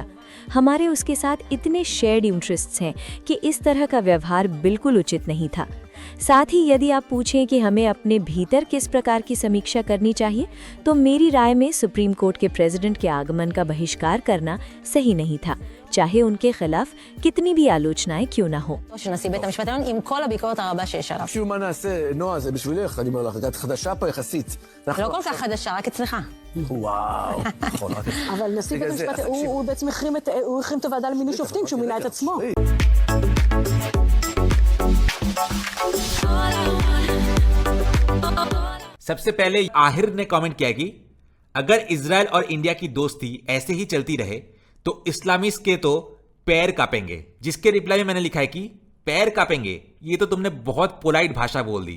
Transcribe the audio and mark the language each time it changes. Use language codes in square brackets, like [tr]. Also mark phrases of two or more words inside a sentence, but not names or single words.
[hi] हमारे उसके साथ इतने [en] shared interests [hi] हैं कि इस तरह का व्यवहार बिल्कुल उचित नहीं था। साथ ही यदि आप पूछें कि हमें अपने भीतर किस प्रकार की समीक्षा करनी चाहिए, तो मेरी राय में सुप्रीम कोर्ट के प्रेसिडेंट के आगमन का बहिष्कार करना सही नहीं था, चाहे उनके खिलाफ कितनी भी आलोचनाएं क्यों ना हो। [he] שנשיא בית המשפט העליון עם כל הביקורת הרבה שיש עליו. שוב, מה נעשה? נועה, זה בשבילך, אני אומר לך, את חדשה פה יחסית. לא כל כך חדשה, רק אצלך. וואו, נכון. אבל נשיא בית המשפט, הוא בעצם החרים את הוועדה למינוי שופטים כשהוא מינה את עצמו. [hi] सबसे पहले आहिर ने कमेंट किया कि अगर इजराइल और इंडिया की दोस्ती ऐसे ही चलती रहे तो इस्लामिस्ट के तो पैर कापेंगे। जिसके रिप्लाई में मैंने लिखा है कि पैर कापेंगे, ये तो तुमने बहुत पोलाइट भाषा बोल दी।